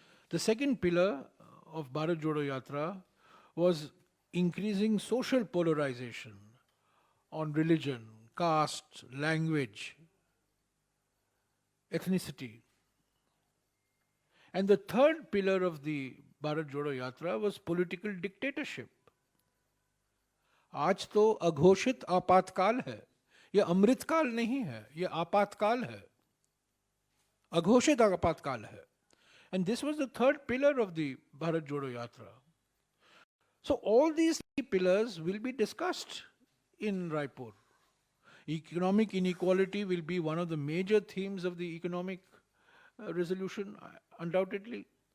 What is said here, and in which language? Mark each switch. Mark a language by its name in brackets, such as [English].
[English] The second pillar of Bharat Jodo Yatra was increasing social polarization on religion, caste, language, ethnicity. And the third pillar of the Bharat Jodo Yatra was political dictatorship. [Hindi] आज तो अघोषित आपातकाल है, यह अमृतकाल नहीं है, यह आपातकाल है, अघोषित आपातकाल है. [English] And this was the third pillar of the Bharat Jodo Yatra. So all these three pillars will be discussed in Raipur. Economic inequality will be one of the major themes of the economic resolution, undoubtedly.